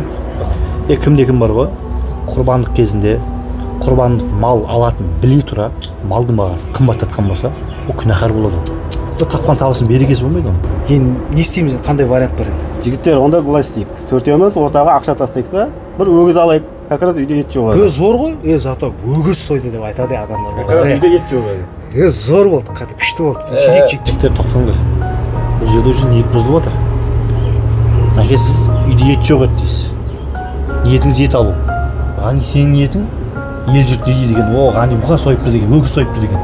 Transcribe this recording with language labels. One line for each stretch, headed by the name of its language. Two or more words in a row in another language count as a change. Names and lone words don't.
Kazakh: Кімде кім бар ғой? Құрбандық кезінде құрбандық мал алатын біле тұра малдың бағасы қымбаттатқан болса, ол күнәһар болады. Тапқан табысын берекесі болмайды оның. Енді не істейміз? Қандай вариант бар енді? Жігіттер, онда былай істейік. Төртеуміз ортаға ақша тастайық та, бір өгіз алайық.
Russian: Как раз
Kazakh: үйде ет жоқ. Зор ғой. Зато өгіз сойды деп айтады адамдар.
Russian: Как раз
Kazakh: үйде ет жоқ. Зор болды, күшті болды. Жігіттер тоқтаңдар. Бұл жерде уже ниет бұзылып жатыр. Мәке, сіз үйде ет жоқ еді дейсіз. Ниетіңіз ет алу. Ғани сенің ниетің ел жұрт не дейді деген. О, ғани бұқа сойыпты деген, өгіз сойыпты деген.